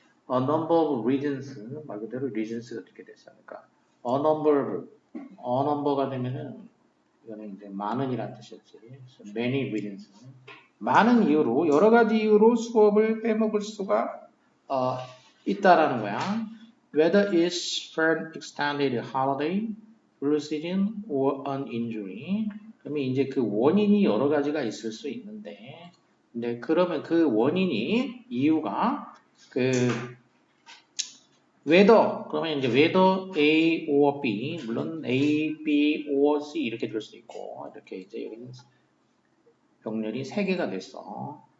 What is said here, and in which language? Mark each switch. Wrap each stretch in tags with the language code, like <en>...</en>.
<en>A number of reasons</en> <ko>말 그대로 reasons가 어떻게 됐습니까? A number가 되면은 이거는 이제 많은이란 뜻이었지.</ko> <en>So many reasons.</en> <ko>많은 이유로 여러 가지 이유로 수업을 빼먹을 수가 있다라는 거야.</ko> <en>Whether it's for an extended holiday, flu season, or an injury.</en> <ko>그러면 이제 그 원인이 여러 가지가 있을 수 있는데, 근데 그러면 그 원인이 이유가 그 whether 그러면 이제</ko> <en>whether A or B</en> <ko>물론 A, B or C 이렇게 될 수 있고 이렇게 이제 여기는 병렬이 3개가 됐어.</ko>